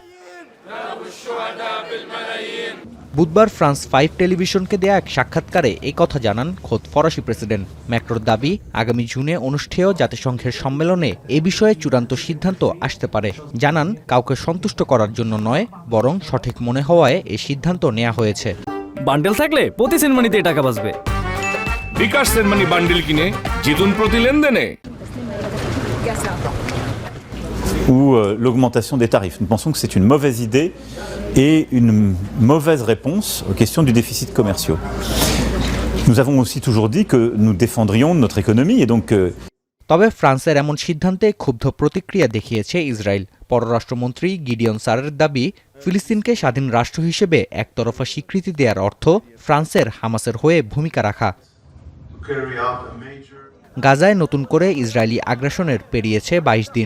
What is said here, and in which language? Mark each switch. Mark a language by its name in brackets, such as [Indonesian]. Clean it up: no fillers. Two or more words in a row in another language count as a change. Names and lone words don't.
[Bangla] বুধবার ফ্রান্স 5 টেলিভিশনকে দেয়া এক সাক্ষাৎকারে এই কথা জানান খোদ ফরাসি প্রেসিডেন্ট ম্যাক্রোর দাবি, আগামী জুনে অনুষ্ঠেয় জাতিসংঘের সম্মেলনে এ বিষয়ে চূড়ান্ত সিদ্ধান্ত আসতে পারে। জানান, কাউকে সন্তুষ্ট করার জন্য নয়, বরং সঠিক মনে হওয়ায় এই সিদ্ধান্ত নেওয়া হয়েছে। বান্ডেল থাকলে প্রতি সেনমানিতে টাকা বাঁচবে। বিকাশ সেনমানি বান্ডেল কিনে জিতুন প্রতি লেনদেনে। [French] Ou l'augmentation des tarifs. Nous pensons que c'est une mauvaise idée et une mauvaise réponse aux questions du déficit commerciaux. Nous avons aussi toujours dit que nous défendrions notre économie et donc [Bangla] তবে ফ্রান্সের এমন সিদ্ধান্তে ক্ষুব্ধ প্রতিক্রিয়া দেখিয়েছে ইসরায়েল। পররাষ্ট্রমন্ত্রী গিডিয়ন সারের দাবি, ফিলিস্তিনকে স্বাধীন রাষ্ট্র হিসেবে একতরফা স্বীকৃতি দেওয়ার অর্থ ফ্রান্সের হামাসের হয়ে ভূমিকা রাখা। গাজায় নতুন করে ইসরায়েলি আগ্রাসনের পেরিয়েছে ২২ দিন।